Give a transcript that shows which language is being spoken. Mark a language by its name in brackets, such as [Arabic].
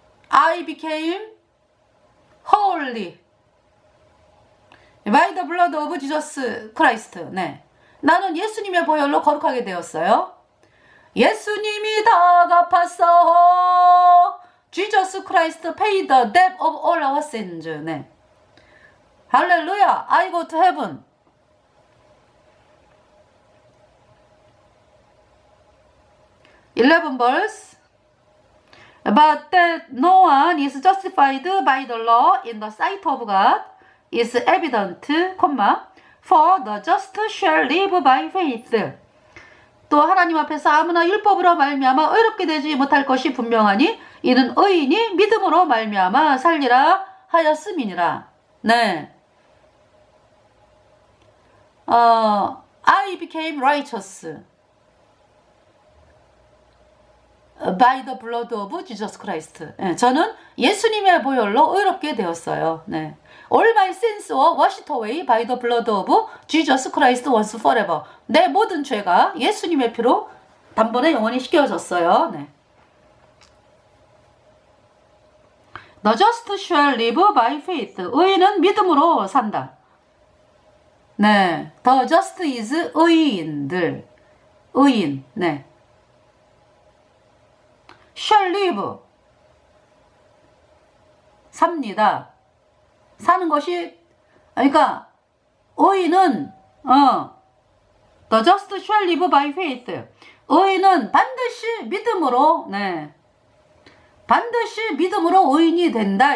[English] I became holy by the blood of Jesus Christ. [Korean] 네. 나는 예수님의 보혈로 거룩하게 되었어요. 예수님이 다 갚았어. [English] Jesus Christ paid the debt of all our sins. [Korean] 네. 할렐루야. [English] I go to heaven. 11 verse. But that no one is justified by the law in the sight of God is evident, for the just shall live by faith. [Korean] 또 하나님 앞에서 아무나 율법으로 말미암아 의롭게 되지 못할 것이 분명하니 이는 의인이 믿음으로 말미암아 살리라 하였음이니라. 네. [English] I became righteous by the blood of Jesus Christ. [Korean] 네, 저는 예수님의 보혈로 의롭게 되었어요. 네. [English] All my sins were washed away by the blood of Jesus Christ once forever. [Korean] 내 모든 죄가 예수님의 피로 단번에 영원히 씻겨졌어요. 네. [English] The just shall live by faith. [Korean] 의인은 믿음으로 산다. 네. [English] The just is 의인들. [Korean] 의인. 네. [English] shall live. [Korean] 삽니다. 사는 것이, 그러니까, 의인은, [English] the just shall live by faith. [Korean] 의인은 반드시 믿음으로, 네. 반드시 믿음으로 의인이 된다.